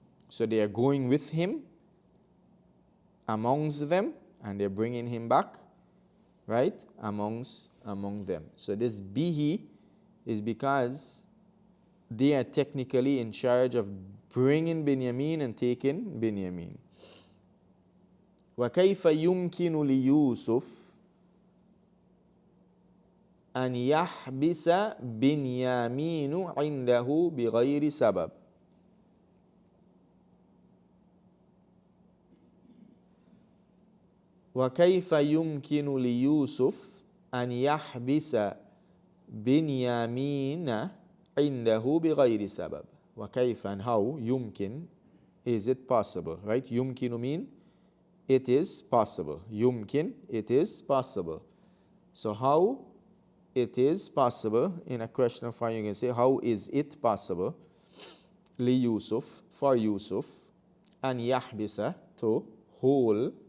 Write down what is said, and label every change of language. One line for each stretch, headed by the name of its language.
English: So they are going with him amongst them, and they're bringing him back, right? Among them. So this bihi is because they are technically in charge of bringing Benjamin and taking Benjamin.
Arabic: وكيف يمكن ليوسف أن يحبس بنيامين عنده بغير سبب. وكيف يمكن ليوسف أن يحبس بنيامين عنده بغير سبب. وكيف,
English: and how,
Arabic: يمكن,
English: is it possible, right?
Arabic: يمكن
English: mean it is possible. يمكن, it is possible. So how it is possible, in a question of how you can say, how is it possible
Arabic: ليوسف,
English: for Yusuf,
Arabic: أن يحبس,
English: to hold.